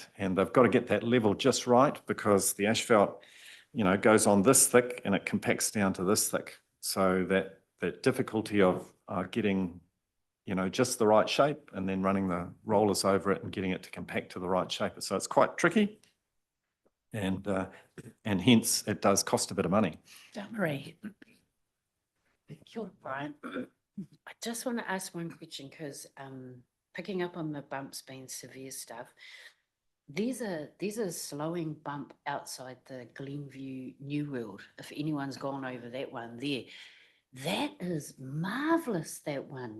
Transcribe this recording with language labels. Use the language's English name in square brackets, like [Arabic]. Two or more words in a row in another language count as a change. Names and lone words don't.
[English] And they've got to get that level just right because the asphalt, you know, goes on this thick and it compacts down to this thick. So that difficulty of getting, you know, just the right shape and then running the rollers over it and getting it to compact to the right shape. So it's quite tricky. And hence it does cost a bit of money. Marie. [Māori] Kia ora, [English] Brian. I just want to ask one question because picking up on the bumps being severe stuff, there's a slowing bump outside the Glenview New World. If anyone's gone over that one there, that is marvellous, that one.